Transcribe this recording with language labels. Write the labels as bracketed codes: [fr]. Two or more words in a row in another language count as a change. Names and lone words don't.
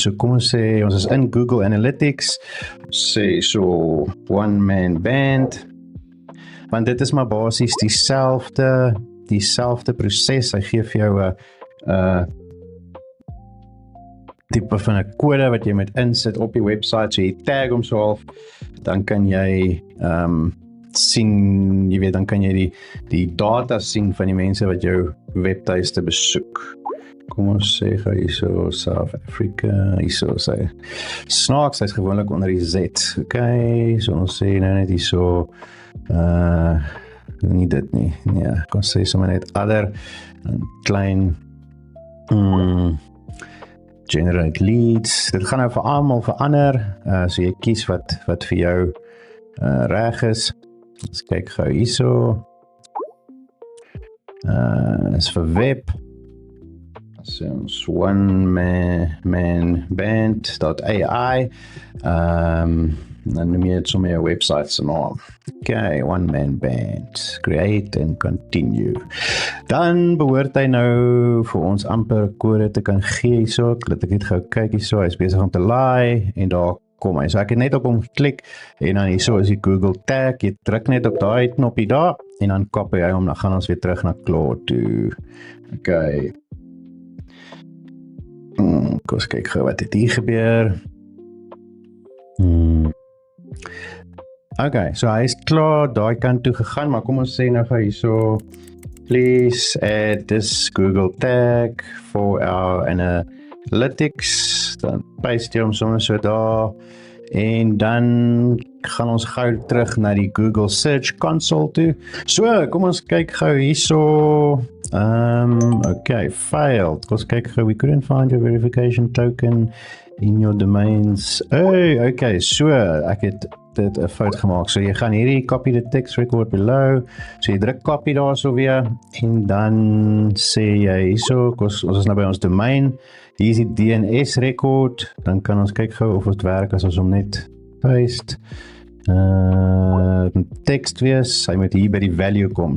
[af] So kom ons sê, ons is in Google Analytics, sê so One Man Band, want dit is maar basies dieselfde proses, hy gee vir jou 'n tipe van 'n kode wat jy moet insit op die website, so jy tag hom so half, dan kan jy sien, jy weet, dan kan jy die data sien van die mense wat jou webtuiste besoek. Kom ons sê gou hierso South Africa, hierso sê snaaks, hy's gewoonlik onder die Z, okay, so ons sê nou net hierso nie dit nie, ja, kon sê sommer net other, klein [en] generate leads, [af] dit gaan nou vir almal verander, so jy kies wat vir jou reg is, ons kyk gou hierso, is vir web, so ons onemanband.ai, dan noem jy dit sommer jou website se naam. [en] Okay, One Man Band, create and continue. [af] Dan behoort hy nou vir ons amper kode te kan gee hierso, laat ek net gou kyk hierso, hy is besig om te laai, en daar kom hy. So ek het net op hom geklik, en dan hierso is die Google tag, jy druk net op daai knoppie daar, en dan copy hy hom, dan gaan ons weer terug na Claude toe. Okay. Kom ons kyk gou wat het hier gebeur. Okay, so hy is klaar daai kant toe gegaan, maar kom ons sê nou gou hierso, [en] please add this Google tag for our analytics, [af] dan paste jy hom sommer so daar, en dan gaan ons gou terug na die Google Search Console toe. So, kom ons kyk gou hierso, okay, failed, kom ons kyk gou, [en] we couldn't find your verification token in your domains. [af] Okay, so ek het dit 'n fout gemaak. So jy gaan hierdie [en] copy the text record below. [af] So jy druk copy daar so weer en dan sê jy hierso, ons is nou by ons domein. Hier is die [en] DNS record. [af] Dan kan ons kyk gou of dit werk as ons hom net paste. Tekst wees, hy moet hier by die value kom.